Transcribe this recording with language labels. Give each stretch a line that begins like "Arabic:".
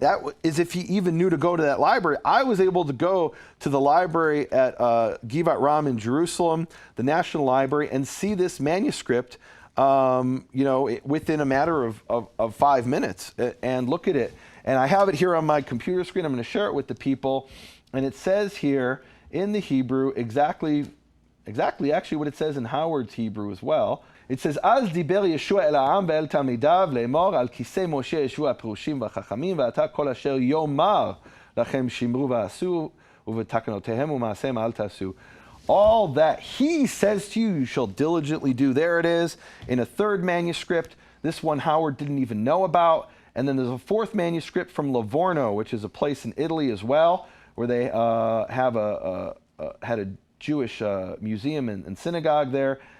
English: That is if he even knew to go to that library. I was able to go to the library at Givat Ram in Jerusalem, the National Library, and see this manuscript within a matter of 5 minutes and look at it. And I have it here on my computer screen. I'm going to share it with the people. And it says here in the Hebrew exactly actually what it says in Howard's Hebrew as well. It says,
Hebrew: אז דיבר ישוע אל העם ואל תלמידיו לאמור על כיסא משה ישוע הפירושים והחכמים ועתה כל אשר יאמר לכם שמרו ועשו ובתקנותיהם ומעשיהם אל תעשו.
English: All that he says to you, you shall diligently do. There it is in a 3rd manuscript. This one Howard didn't even know about. And then there's a 4th manuscript from Livorno, which is a place in Italy as well, where they had a Jewish museum and synagogue there.